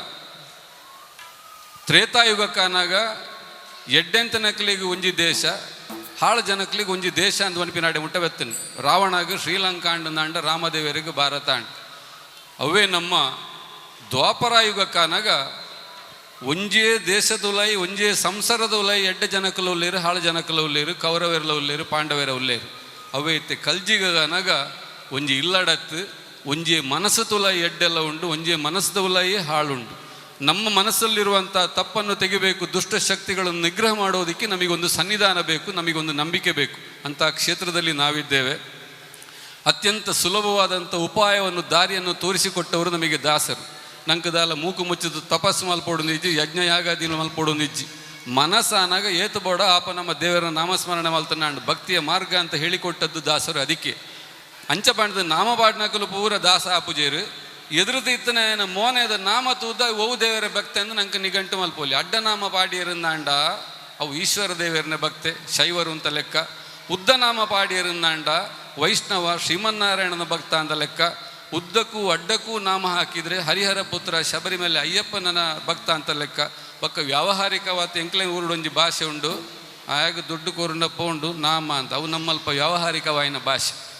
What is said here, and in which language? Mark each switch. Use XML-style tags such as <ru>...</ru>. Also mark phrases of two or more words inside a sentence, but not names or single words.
<tcy>ತ್ರೇತಾಯುಗಕ್ಕಾನಾಗ ಎಡ್ಡೆಂತನಕಲಿಗೆ ಒಂಜಿ ದೇಶ ಹಾಳು ಜನಕಲಿಗೆ ಒಂಜಿ ದೇಶ ಅಂತ ಅನ್ಪಿನಾಡೆ ಮುಟ್ಟವೆತ್ತನು ರಾವಣಾಗ ಶ್ರೀಲಂಕಾ ಅಂಡ ರಾಮದೇವರಿಗೆ ಭಾರತ ಅಂಡ್ ಅವೇ ನಮ್ಮ ದ್ವಾಪರಾಯುಗಕ್ಕಾನಾಗ ಒಂಜೇ ದೇಶದುಲೈ ಒಂಜೇ ಸಂಸಾರದುಲೈ ಎಡ್ಡ ಜನಕಲು ಉಲ್ಲೇರು ಹಾಳು ಜನಕಲು ಉಲ್ಲೇರು ಕೌರವೆರ್ಲ ಉಲ್ಲೇರು ಪಾಂಡವೆರ ಉಲ್ಲೇರು ಅವೇ ಇತ್ತೆ ಕಲ್ಜಿಗನಾಗ ಒಂಜಿ ಇಲ್ಲಡತ್ತು ಒಂಜೇ ಮನಸ್ಸು ತುಲೈ ಎಡ್ಡೆಲ್ಲ ಉಂಡು ಒಂಜೇ ಮನಸ್ಸದ ಉಲೈ ಹಾಳುಂಡು</tcy> <kn>ನಮ್ಮ ಮನಸ್ಸಲ್ಲಿರುವಂಥ ತಪ್ಪನ್ನು ತೆಗಿಬೇಕು ದುಷ್ಟ ಶಕ್ತಿಗಳನ್ನು ನಿಗ್ರಹ ಮಾಡೋದಕ್ಕೆ ನಮಗೊಂದು ಸನ್ನಿಧಾನ ಬೇಕು ನಮಗೊಂದು ನಂಬಿಕೆ ಬೇಕು ಅಂಥ ಕ್ಷೇತ್ರದಲ್ಲಿ ನಾವಿದ್ದೇವೆ ಅತ್ಯಂತ ಸುಲಭವಾದಂಥ ಉಪಾಯವನ್ನು ದಾರಿಯನ್ನು ತೋರಿಸಿಕೊಟ್ಟವರು ನಮಗೆ ದಾಸರು</kn> <tcy>ನಂಕದಾಲ ಮೂಕು ಮುಚ್ಚಿದ್ದು ತಪಸ್ಸು ಮಲ್ಪೊಡೊಂದಿಜ್ಜಿ ಯಜ್ಞ ಯಾಗಾದಿಲು ಮಲ್ಪೊಡೊಂದಿಜ್ಜಿ ಮನಸ್ಸಾನಾಗ ಏತು ಬೋಡ ಆಪ ನಮ್ಮ ದೇವರ ನಾಮಸ್ಮರಣೆ ಮಲ್ತನಾಂಡು</tcy> <kn>ಭಕ್ತಿಯ ಮಾರ್ಗ ಅಂತ ಹೇಳಿಕೊಟ್ಟದ್ದು ದಾಸರು ಅದಕ್ಕೆ</kn> <tcy>ಅಂಚಪಾಂಡದ ನಾಮಪಾಡ್ನಕಲು ಪೂರ ದಾಸ ಆಪುಜೇರು ಎದುರುದ ಇತ್ತನ ಮೋನೆದ ನಾಮ ತೂದ ಓವು ದೇವರ ಭಕ್ತೆ ಅಂದು ನಂಗೆ ನಿಘಂಟು ಮಲ್ಪೋಲಿ ಅಡ್ಡನಾಮ ಪಾಡಿಯರಿಂದಾಂಡ ಅವು ಈಶ್ವರ ದೇವರನ್ನ ಭಕ್ತೆ ಶೈವರು ಅಂತ ಲೆಕ್ಕ ಉದ್ದನಾಮ ಪಾಡಿಯರಿಂದಾಂಡ ವೈಷ್ಣವ ಶ್ರೀಮನ್ನಾರಾಯಣನ ಭಕ್ತ ಅಂತ ಲೆಕ್ಕ</tcy> <kn>ಉದ್ದಕ್ಕೂ ಅಡ್ಡಕ್ಕೂ ನಾಮ ಹಾಕಿದರೆ ಹರಿಹರ ಪುತ್ರ ಶಬರಿಮಲೆ ಅಯ್ಯಪ್ಪನ ಭಕ್ತ ಅಂತ ಲೆಕ್ಕ</kn> <tcy>ಪಕ್ಕ ವ್ಯಾವಹಾರಿಕವಾದ ಎಂಕ್ಲೆ ಊರುಡೊಂಜಿ ಭಾಷೆ ಉಂಡು ಆಗ ದುಡ್ಡು ಕೋರುಂಡಪ್ಪ ಉಂಡು ನಾಮ ಅಂತ ಅವು ನಮ್ಮಲ್ಪ ವ್ಯಾವಹಾರಿಕವಾಯಿನ ಭಾಷೆ</tcy>